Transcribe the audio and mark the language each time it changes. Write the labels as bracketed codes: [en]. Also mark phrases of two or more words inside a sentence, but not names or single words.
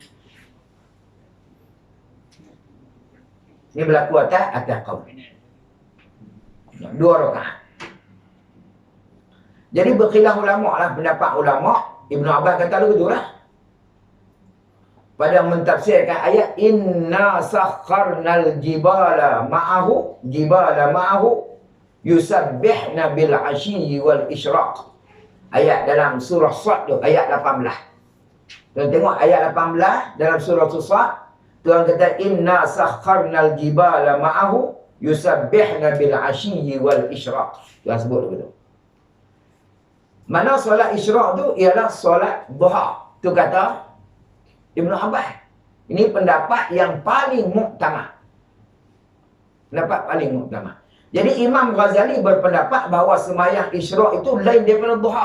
[ms] Ini berlaku atas kaum. 2 rakaat. Jadi berkhilaf ulama lah. Pendapat ulama. Ibn Abbas kata begitu lah. Pada mentafsirkan ayat [ar] إنا سخرنا الجبال معه يسبحن بالعشي والإشراق. [ms] Ayat dalam surah Sad tu, ayat 18. Tuan tengok ayat 18 dalam surah Sad. Tuhan kata [ar] إنا سخرنا الجبال معه يسبحن بالعشي والإشراق. [ms] Tuhan sebut begitu. Mana solat isyraq tu ialah solat duha. Tu kata Ibn Abbas. Ini pendapat yang paling muktamad. Pendapat paling muktamad. Jadi Imam Ghazali berpendapat bahawa semayang isyraq itu lain daripada duha.